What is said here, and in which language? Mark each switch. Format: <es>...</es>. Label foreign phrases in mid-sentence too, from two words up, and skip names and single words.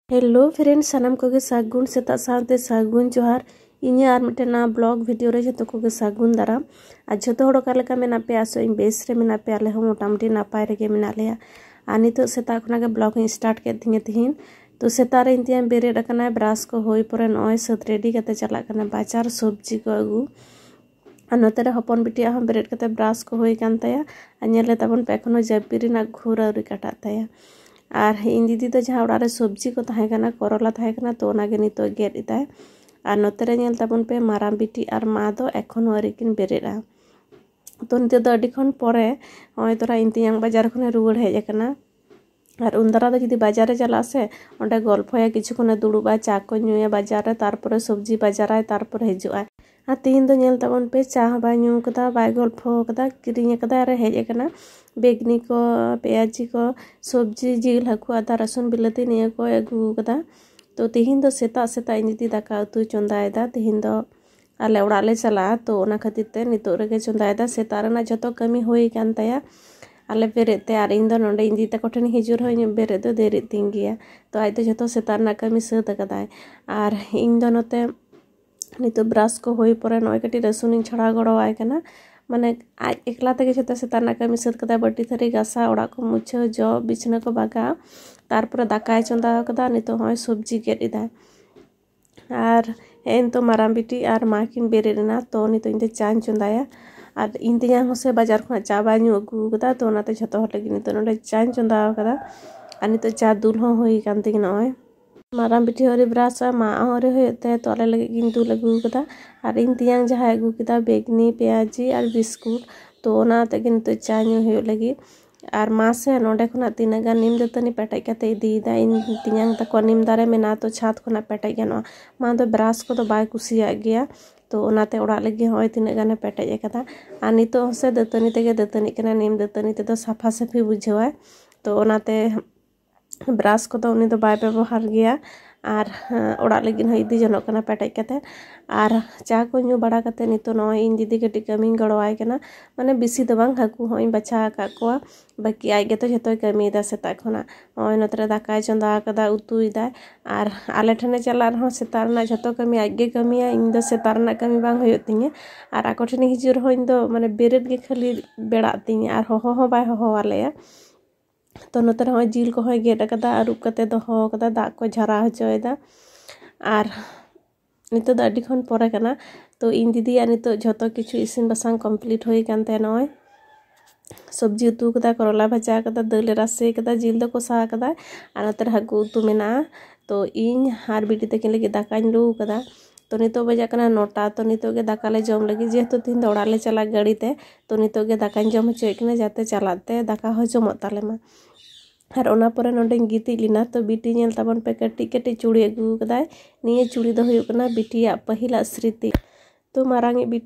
<en>hello friends</en> <sat>सानाम कोगे सागुन सेता साथे सागुन जोहार इन्हें आर मिटेना</sat> <en>blog video</en> <sat>रे जतो कोगे सागुन दाराम आज जतो हड़ो काले का मेना पे आसो इन बेस रे मेना पे आले हो मोटामुटी नापाय रेगे मेना लेया आ नितो सेता खुना के</sat> <en>blog start</en> <sat>के थिंगे तिहिन तो सेता रे इंतिया बेरेड कना ब्राश को होई परे नय सत रेडी कते चला कना बाजार सब्जी को अगु नोते रे हपन बिटिया हम बेरेड कते ब्राश को होई कान ताया अनेले तबन पे एखोनो जपिरी ना घोर आउरी काटा ताया और इन दीदी तो जहाँ उड़ा सब्जी को तहकना करला तहकना तो ओनागे नितो गेट इताय और नोते रे नेल ताबन पे माराम बिटी और मा दो एखोनो आरिकिन बेरेड़ा तो नितो दो अडी खन परे ओय तोरा इंतियांग बाजार खने रुवाड़ हेज अकना और उनदारा दो जदि बाजार रे चला से ओंडे गल्पया किछु खने दुड़ुबा चा को नुया बाजार रे तारपरे सब्जी बाजाराय तारपरे हिजुआ आ तीन दो नेल ताबन पे चा बा न्यू कदा बाय गल्पो कदा किरिंग कदा रे हेज अकना बेगनी को पेयाजी को सब्जी जिल हाकू आदा रसुन बिलाती निया को अगू कदा तो तिहिन दो सेता सेता इनिति दाका उतु चंदायदा तिहिन दो आले उड़ाले चला तो ओना खातिर ते नितो रेगे चंदायदा सेता रना जतो कमी होई कान ताया आले बेरेते आर इन दो नोंडे इंदी तको ठेन हिजुर होय बेरे दो देरी तिंगिया तो आज दो जतो सेता रना कमी सत कदाय आर इन दो नोते नितो ब्रश को होई परे नय कटी रसुन छड़ा गड़वाय कना माने आज एकला तक जतो सेता रना कमी सत कदा बटी थरी गासा ओड़ा को मुछो जो बिछना को बागा तारपर दाकाय चंदा कदा नितो होय सब्जी गेट इदा आर एन तो माराम बिटी आर माकिन बेरेना तो नितो इंदे चान चंदाया आर इंतिया होसे बाजार खना चा बाñu अगु कदा तो ओनाते जतो हट लगी नितो नोडे चान चंदा कदा आर नितो चा दूल हो होई कान तिग नय माराम बिटी हरी ब्रासा मा हरे होते तो आले लगे किंतु लगू कदा और इंतियांग जहाँ अगू कदा बेगनी पेयाजी और बिस्कुट तो ओना तगे नितो चा न्यू हो लगी और मा से नोडे खुना तीना गान निम दतनी पेटाई कते इदीदा इंतियांग तको निम दारे मेना तो छात खुना पेटाई गनो मा दो ब्राश को तो बाय कुसिया गया तो ओनाते ओड़ा लगी होय तीना गाने पेटाई कदा आ नितो से दतनी तेगे दतनी कना निम दतनी ते तो साफा साफी बुझावा तो ओनाते ब्राश को तो उनी तो बाय व्यवहार गया और ओड़ा लगी इदी जनों कना पेटाई कते और चा को न्यू बड़ा कते नितो नय इन दीदी कटी कमी गड़वाय कना माने बिसी दो बांग हाकू होय बचा का कोआ बाकी आइ गे तो जतो कमी दा सेता खना ओय नतरे दाकाय चंदा कदा उतुइदा और आले ठने चला रहो सेता रना जतो कमी आइ गे कमिया इन दो सेता रना कमी बांग होय तिंगे और आको ठने हिजुर होय इन दो माने बेरेद गे खाली बेड़ा तिंगे और हो बाय हो वालेया तो नोते रे जिल को होय गेट कदा अरुप कते दोहो कदा दा को झरा हचोयदा और नितो द अडी खन परे कना तो इन दीदी नितो जतो किछु इसिन बसांग कंप्लीट होई कान ते नय सब्जी उतु कदा करला भाजा कदा दाल रासे कदा जिल दो कोसा कदा और नोते हाकू उतु मेना तो इन हार बिटी तकिन लगी दाकाñ लू कदा तो नितो बजा कना नोटा तो नितो गे दाका ले जम लगी जेहेतु तीन दौड़ा ले चला गाड़ी ते तो नितो गे दाकाñ जम हचोय कना जाते चलाते दाका हो जमत ताले मा और ओना परे नोंडे गिती लिना तो बिटी नेल ताबन पे कटी कटी चूड़ी अगू कदाय निये चूड़ी दो हुयु कना बिटिया पहिला स्मृति तो मारांगी बिटी</sat>